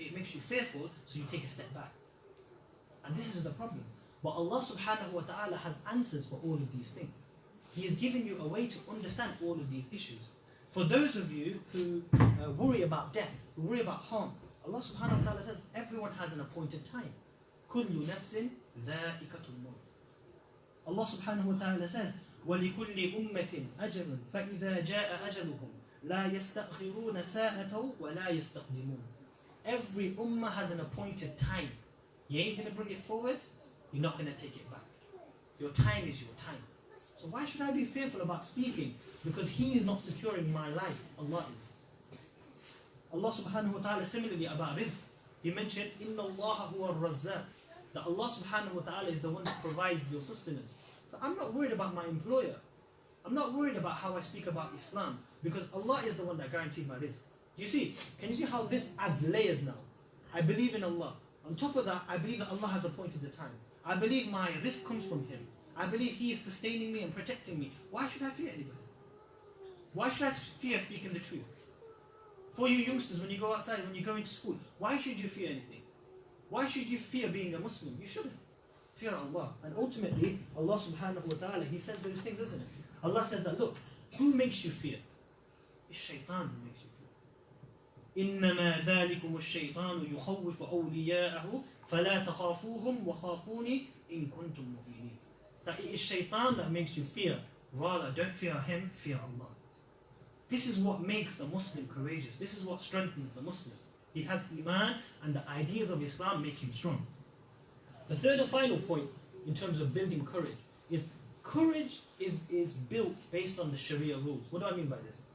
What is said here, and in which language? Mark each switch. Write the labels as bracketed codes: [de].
[en] It makes you fearful, so you take a step back. And this is the problem. But Allah subhanahu wa ta'ala has answers for all of these things. He has given you a way to understand all of these issues. For those of you who worry about death, who worry about harm, Allah subhanahu wa ta'ala says, everyone has an appointed time. [ar] كُلُّ نَفْسٍ ذَائِقَةُ الْمَوْتِ. [en] Allah subhanahu wa ta'ala says, [ar] وَلِكُلِّ أُمَّةٍ أَجَلٌ فَإِذَا جَاءَ أَجَلُهُمْ لَا يَسْتَأْخِرُونَ سَاءَةً وَلَا يَسْتَقْدِمُونَ. [en] Every ummah has an appointed time. You ain't going to bring it forward, you're not going to take it back. Your time is your time. So why should I be fearful about speaking? Because He is not securing my life. Allah is. Allah subhanahu wa ta'ala similarly about rizq. He mentioned, [ar] إِنَّ اللَّهَ هُوَ الرَّزَّاقُ. [en] That Allah subhanahu wa ta'ala is the one that provides your sustenance. So I'm not worried about my employer. I'm not worried about how I speak about Islam. Because Allah is the one that guaranteed my rizq. Do you see? Can you see how this adds layers now? I believe in Allah. On top of that, I believe that Allah has appointed the time. I believe my rizq comes from Him. I believe He is sustaining me and protecting me. Why should I fear anybody? Why should I fear speaking the truth? For you youngsters, when you go outside, when you go into school, why should you fear anything? Why should you fear being a Muslim? You shouldn't. Fear Allah. And ultimately, Allah subhanahu wa ta'ala, He says those things, isn't it? Allah says that, look, who makes you fear? It's shaitan who makes you fear. [ar] إِنَّمَا ذَلِكُمُ الشَّيْطَانُ يُخَوِّفُ أَوْلِيَاءَهُ فَلَا تَخَافُوهُمْ وَخَافُونِ إِن كُنْتُم مُؤْمِنِينَ. [en] That it is shaitan that makes you fear Rather, don't fear him, fear Allah. This is what makes a Muslim courageous. This is what strengthens a Muslim. He has Iman, and the ideas of Islam make him strong. The third and final point in terms of building courage is courage is built based on the Sharia rules. What do I mean by this?